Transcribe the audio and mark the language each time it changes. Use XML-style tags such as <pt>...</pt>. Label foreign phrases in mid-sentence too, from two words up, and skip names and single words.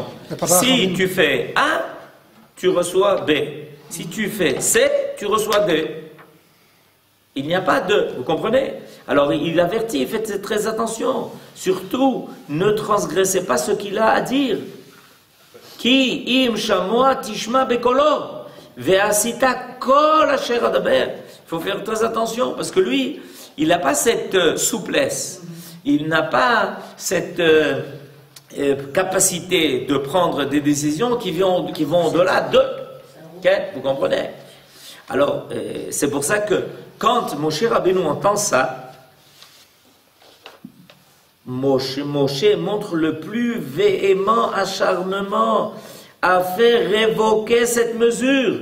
<fr>Si tu fais A, tu reçois B. Si tu fais C, tu reçois D. Il n'y a pas de... Vous comprenez? Alors, il avertit, faites très attention. Surtout, ne transgressez pas ce qu'il a à dire.</fr> <he>כי אם שמוע תשמע בקולו, ועשית כל אשר אדבר.</he> <fr>Il faut faire très attention, parce que lui, il n'a pas cette souplesse, il n'a pas cette capacité de prendre des décisions qui vont au-delà de... Okay, vous comprenez? Alors, c'est pour ça que quand Moshe Rabbeinu entend ça, Moshe montre le plus véhément acharnement à faire révoquer cette mesure.</fr>